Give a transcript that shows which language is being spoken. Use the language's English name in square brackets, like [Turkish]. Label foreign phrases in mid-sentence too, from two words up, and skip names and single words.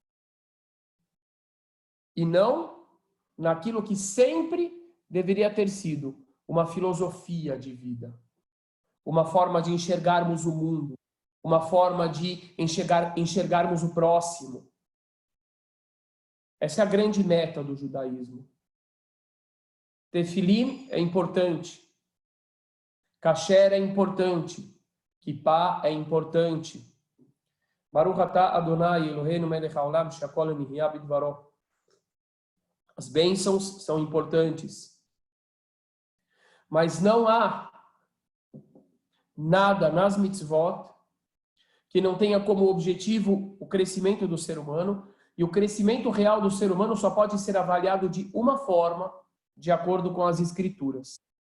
[Portuguese] E não naquilo que sempre deveria ter sido uma filosofia de vida, uma forma de enxergarmos o mundo, uma forma de enxergarmos o próximo. Essa é a grande meta do judaísmo. Tefilim é importante, kasher é importante, kippah é importante. [Hebrew] ברוך אתה אדוני אלוהינו מלך העולם שהכל נהיה בדברו. [Portuguese] As bênçãos são importantes. Mas não há nada nas mitzvot que não tenha como objetivo o crescimento do ser humano, e o crescimento real do ser humano só pode ser avaliado de uma forma, de acordo com as escrituras.